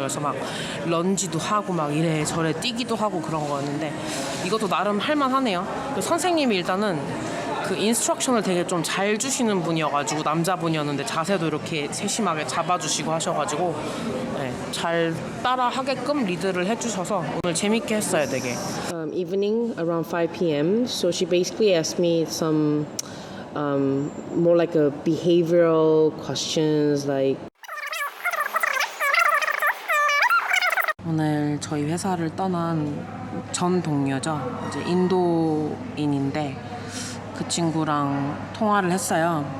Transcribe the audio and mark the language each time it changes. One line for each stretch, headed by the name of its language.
Korean: 그래서 막 런지도 하고 막 이래저래 뛰기도 하고 그런 거였는데 이것도 나름 할만하네요. 선생님이 일단은 그 인스트럭션을 되게 좀 잘 주시는 분이어가지고 남자분이었는데 자세도 이렇게 세심하게 잡아주시고 하셔가지고 네, 잘 따라 하게끔 리드를 해주셔서 오늘 재밌게 했어요. 되게.
English: Evening around 5 p.m. So she basically asked me some more like a behavioral questions like.
Korean: 오늘 저희 회사를 떠난 전 동료죠. 이제 인도인인데 그 친구랑 통화를 했어요.